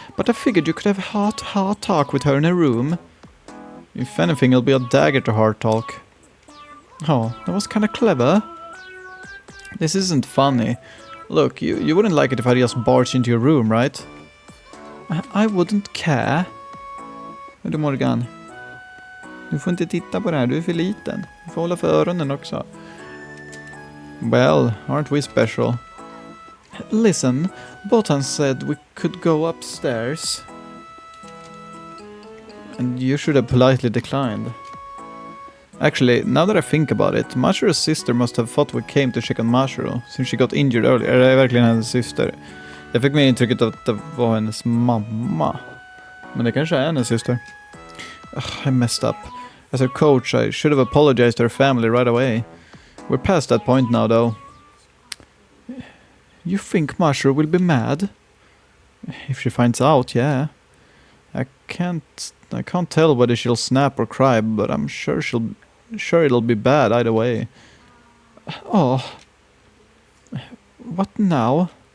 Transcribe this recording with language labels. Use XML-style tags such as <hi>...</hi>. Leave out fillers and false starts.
<en>But I figured you could have a heart talk with her in a room. If anything, it'll be a dagger to heart talk. Oh, that was kinda clever. This isn't funny. Look, you wouldn't like it if I just barged into your room, right? I wouldn't care.</en> <sv>Du Morgan. Du får inte titta på det här, du är för liten. Du får hålla för öronen också.</sv> <en>Well, aren't we special? Listen, Botan said we could go upstairs. And you should have politely declined. Actually, now that I think about it, Mashuro's sister must have thought we came to check on Mashuro, since she got injured earlier.</en> <sv>Är det verkligen hennes syster? Jag fick med intrycket att det var hennes mamma. Men det kanske är hennes syster.</sv> <en>I messed up. As her coach, I should have apologized to her family right away. We're past that point now, though. You think Mashuro will be mad? If she finds out, yeah. I can't tell whether she'll snap or cry, but I'm sure it'll be bad either way. Oh. What now?</en>